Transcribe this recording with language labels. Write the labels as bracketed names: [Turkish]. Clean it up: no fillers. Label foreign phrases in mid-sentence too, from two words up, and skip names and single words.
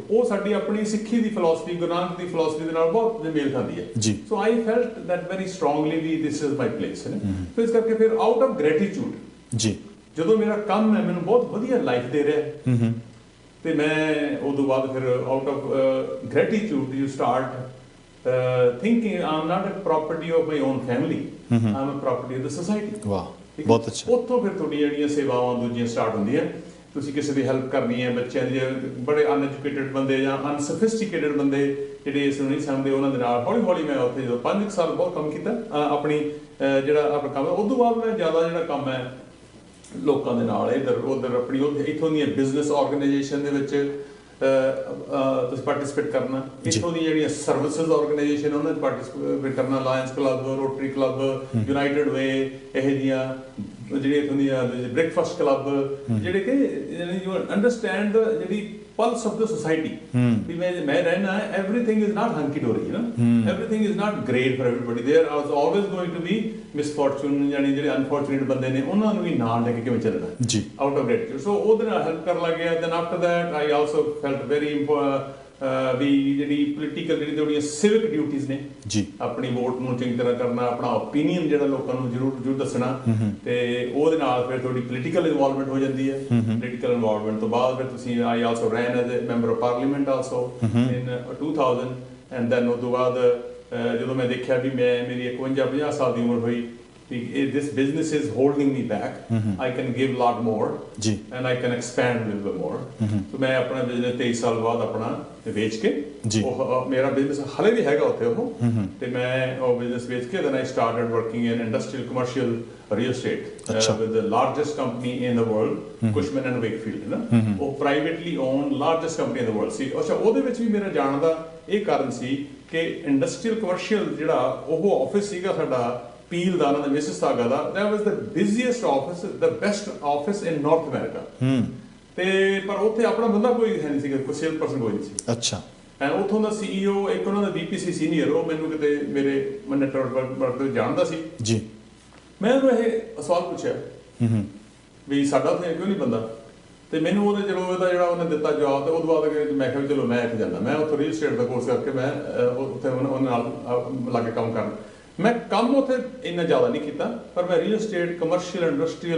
[Punjabi] ਉਹ ਸਾਡੀ ਆਪਣੀ ਸਿੱਖੀ ਦੀ ਫਿਲਾਸਫੀ, ਗੁਰੂ ਨਾਨਕ ਦੀ ਫਿਲਾਸਫੀ ਦੇ ਨਾਲ ਬਹੁਤ ਮੇਲ ਖਾਂਦੀ ਹੈ ਜੀ। [English] so I felt that very strongly we this is my place. ਸੋ [Punjabi] ਇਸ ਕਰਕੇ ਫਿਰ [English] out of gratitude [Punjabi] ਜੀ, ਜਦੋਂ ਮੇਰਾ ਕੰਮ ਹੈ ਮੈਨੂੰ ਬਹੁਤ ਵਧੀਆ ਲਾਈਫ ਦੇ ਰਿਹਾ ਤੇ ਮੈਂ ਉਦੋਂ ਬਾਅਦ ਫਿਰ [English] out of gratitude you start thinking I'm not a property of my own family I'm a property of the society [Punjabi] ਵਾਹ ਬਹੁਤ ਅੱਛਾ ਉੱਥੋਂ ਫਿਰ ਤੁਹਾਡੀਆਂ ਜਿਹੜੀਆਂ ਸੇਵਾਵਾਂ ਦੂਜੀਆਂ ਸਟਾਰਟ ਹੁੰਦੀਆਂ ਤੁਸੀਂ ਕਿਸੇ ਦੀ ਹੈਲਪ ਕਰਨੀ ਹੈ ਬੱਚਿਆਂ ਦੀ ਬੜੇ ਅਨਐਜੂਕੇਟਡ ਬੰਦੇ ਜਾਂ ਅਨਸੋਫਿਸਟੀਕੇਟਡ ਬੰਦੇ ਜਿਹੜੇ ਇਸ ਨੂੰ ਨਹੀਂ ਸਮਝਦੇ ਉਹਨਾਂ ਦੇ ਨਾਲ ਹੌਲੀ ਹੌਲੀ ਮੈਂ ਉੱਥੇ ਜਦੋਂ 5 ਸਾਲ ਬਹੁਤ ਕੰਮ ਕੀਤਾ ਆਪਣੀ ਜਿਹੜਾ ਆਪਣਾ ਕੰਮ ਉਸ ਤੋਂ ਬਾਅਦ ਮੈਂ ਜ਼ਿਆਦਾ ਜਿਹੜਾ ਕੰਮ ਹੈ ਲੋਕਾਂ ਦੇ ਨਾਲ ਇੱਧਰ ਉੱਧਰ ਆਪਣੀ ਇੱਥੋਂ ਦੀਆਂ [English] business organization [Punjabi] ਦੇ ਵਿੱਚ ਤੁਸੀਂ ਪਾਰਟਿਸਿਪੇਟ ਕਰਨਾ ਇੱਥੋਂ ਦੀਆਂ ਜਿਹੜੀਆਂ [English] services organization [Punjabi] ਉਹਨਾਂ 'ਚ ਪਾਰਟਿਸਿਪੇਟ ਕਰਨਾ ਲਾਇਨਸ ਕਲੱਬ ਰੋਟਰੀ ਕਲੱਬ ਯੂਨਾਈਟਿਡ ਵੇ ਇਹੋ ਜਿਹੀਆਂ ਜਿਹੜੇ ਇੱਥੋਂ ਦੀਆਂ [English] breakfast club [Punjabi] ਜਿਹੜੇ [English] ਕਿ you understand ਜਿਹੜੀ pulse of the society [Punjabi] ਵੀ ਮੈਂ ਰਹਿਣਾ [English] everything is not hunky dory you know everything is not great for everybody there is always going to be misfortune [Punjabi] ਯਾਨੀ ਜਿਹੜੇ [English] unfortunate [Punjabi] ਬੰਦੇ ਨੇ ਉਹਨਾਂ ਨੂੰ ਵੀ ਨਾਲ ਲੈ ਕੇ ਕਿਵੇਂ ਚੱਲਣਾ ਜੀ [English] out of gratitude so [Punjabi] ਉਹਦੇ ਨਾਲ ਹੈਲਪ ਕਰਨ ਲੱਗ ਗਿਆ [English] then after that I also felt very [Punjabi] ਵੀ ਜਿਹੜੀ ਪੋਲੀਟੀਕਲ ਜਿਹੜੀ ਤੁਹਾਡੀਆਂ ਸਿਵਿਕ ਡਿਊਟੀਆਂ ਨੇ ਜੀ ਆਪਣੀ ਵੋਟ ਨੂੰ ਚੰਗੀ ਤਰ੍ਹਾਂ ਕਰਨਾ ਆਪਣਾ ਓਪੀਨੀਅਨ ਜਿਹੜਾ ਲੋਕਾਂ ਨੂੰ ਜ਼ਰੂਰ ਦੱਸਣਾ ਤੇ ਉਹਦੇ ਨਾਲ ਫਿਰ ਤੁਹਾਡੀ [English] political involvement [Punjabi] ਹੋ ਜਾਂਦੀ ਹੈ [English] political involvement [Punjabi] ਤੋਂ ਬਾਅਦ ਫਿਰ ਤੁਸੀਂ [English] I also ran as a member of parliament also in 2000 and then [Punjabi] ਉਹ ਤੋਂ ਬਾਅਦ ਜਦੋਂ ਮੈਂ ਦੇਖਿਆ ਵੀ ਮੇਰੀ 51-50 ਸਾਲ ਦੀ ਉਮਰ ਹੋਈ [English] this business is holding me back I can give a lot more and I can expand a little bit more so [Punjabi] ਮੈਂ ਆਪਣਾ ਬਿਜ਼ਨਸ 23 ਸਾਲ ਬਾਅਦ ਆਪਣਾ ਵੇਚ ਕੇ ਉਹ ਮੇਰਾ ਬਿਜ਼ਨਸ ਹਲੇ ਵੀ ਹੈਗਾ ਉੱਥੇ ਉਹ ਤੇ ਮੈਂ ਉਹ ਬਿਜ਼ਨਸ ਵੇਚ ਕੇ [English] then I started working in industrial commercial real estate with the largest company in the world [Punjabi] Cushman and Wakefield ਨਾ ਉਹ [English] privately owned largest company in the world [Punjabi] ਸੀ ਅੱਛਾ ਉਹਦੇ ਵਿੱਚ ਵੀ ਮੇਰਾ ਜਾਣ ਦਾ ਇਹ ਕਾਰਨ ਸੀ ਕਿ [English] industrial commercial [Punjabi] ਜਿਹੜਾ ਉਹ ਆਫਿਸ ਸੀਗਾ ਸਾਡਾ ਪੀਲ ਦਾ ਉਹਨਾਂ ਦਾ ਮਿਸਿਸਾਗਾ ਦਾ [English] that was the busiest office the best office in North America [Punjabi] ਤੇ ਪਰ ਉੱਥੇ ਆਪਣਾ ਬੰਦਾ ਕੋਈ ਹੈ ਨਹੀਂ ਸੀਗਾ ਕੋਈ [English] sale person [Punjabi] ਕੋਈ ਨਹੀਂ ਸੀ ਅੱਛਾ ਐਂਡ ਉੱਥੋਂ ਦਾ CEO ਇੱਕ ਉਹਨਾਂ ਦਾ VPC ਸੀਨੀਅਰ ਉਹ ਮੈਨੂੰ ਕਿਤੇ ਮੇਰੇ ਨੈਟਵਰਕ ਤੋਂ ਜਾਣਦਾ ਸੀ ਜੀ ਮੈਂ ਉਹਨੂੰ ਇਹ ਸਵਾਲ ਪੁੱਛਿਆ ਵੀ ਸਾਡਾ ਉੱਥੇ ਕਿਉਂ ਨਹੀਂ ਬੰਦਾ ਤੇ ਮੈਨੂੰ ਉਹਦੇ ਜਦੋਂ ਉਹਦਾ ਜਿਹੜਾ ਉਹਨੇ ਦਿੱਤਾ ਜਵਾਬ ਤੇ ਉਹਦੇ ਬਾਅਦ ਮੈਂ ਕਿਹਾ ਚਲੋ ਮੈਂ ਇੱਥੇ ਜਾਂਦਾ ਮੈਂ ਉੱਥੇ [English] real estate [Punjabi] ਦਾ ਕੋਰਸ ਕਰਕੇ ਮੈਂ ਉੱਥੇ ਉਹਨਾਂ ਨਾਲ ਲਾ ਕੇ ਕੰਮ ਕਰਨ ਮੈਂ ਕੰਮ ਉੱਥੇ ਇੰਨਾ ਜ਼ਿਆਦਾ ਨਹੀਂ ਕੀਤਾ ਪਰ ਮੈਂ [English] real estate commercial industrial